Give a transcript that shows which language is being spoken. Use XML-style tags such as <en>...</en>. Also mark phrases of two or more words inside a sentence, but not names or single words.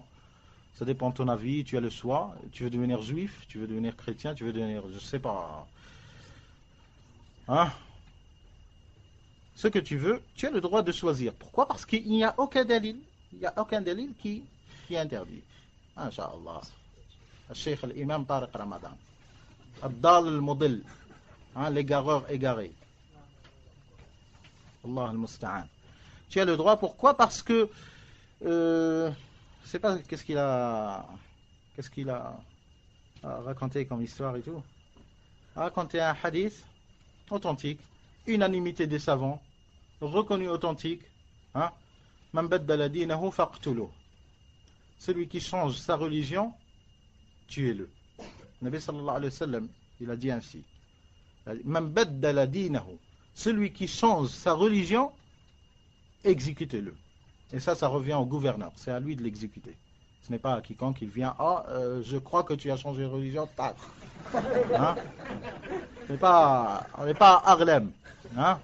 <fr>Ça dépend de ton avis, tu as le choix. Tu veux devenir juif, tu veux devenir chrétien, tu veux devenir, je sais pas. Hein? Ce que tu veux, tu as le droit de choisir. Pourquoi? Parce qu'il n'y a aucun délit. Il n'y a aucun délit qui interdit. Inch'Allah. Cheikh l'imam Tariq Ramadan.</fr> <ar>الضال المضل.</ar> <fr>L'égareur égaré.</fr> <ar>الله المستعان.</ar> <fr>Tu as le droit, pourquoi? Parce que je ne sais pas qu'est-ce qu'il a raconté comme histoire et tout. A raconté un hadith authentique, unanimité des savants, reconnu authentique.</fr> <ar>من بدل دينه فاقتلوه.</ar> <fr>Celui qui change sa religion, tuez-le. Le Nabi</fr> <ar>صلى الله عليه وسلم,</ar> <fr>il a dit ainsi.</fr> <ar>من بدل دينه.</ar> <fr>Celui qui change sa religion, exécutez-le. Et ça revient au gouverneur. C'est à lui de l'exécuter. Ce n'est pas à quiconque il vient. Ah, je crois que tu as changé de religion. Tac. Hein? On n'est pas à Harlem. Hein?</fr>